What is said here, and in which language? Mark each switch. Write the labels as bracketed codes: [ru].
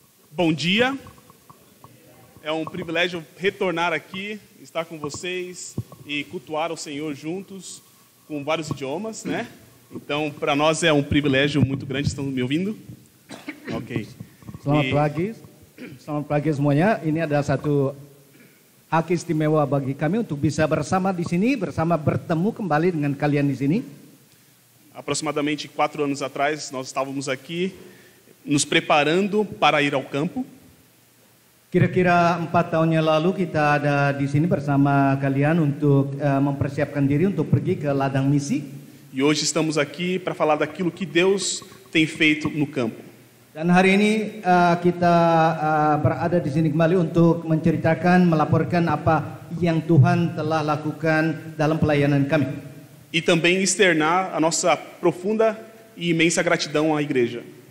[pt] Bom dia, é um privilégio retornar aqui, estar com vocês e cultuar o Senhor juntos, com vários idiomas, né? Então, para nós é um privilégio muito grande. Estão me ouvindo? Ok. [id] Selamat pagi semuanya. Ini adalah satu hak istimewa bagi kami untuk bisa bersama di sini, bertemu kembali dengan kalian di sini. [pt] Aproximadamente 4 anos atrás, nós estávamos aqui nos preparando para ir ao campo. [id] Kira-kira 4 tahun yang lalu kita ada di sini bersama kalian untuk mempersiapkan diri untuk pergi ke ladang misi. [pt] E hoje estamos aqui para falar daquilo que Deus tem feito no campo. [id] Dan hari ini kita berada di sini kembali untuk menceritakan, melaporkan apa yang Tuhan telah lakukan dalam pelayanan kami. [pt] E também externar a nossa profunda e imensa gratidão à igreja.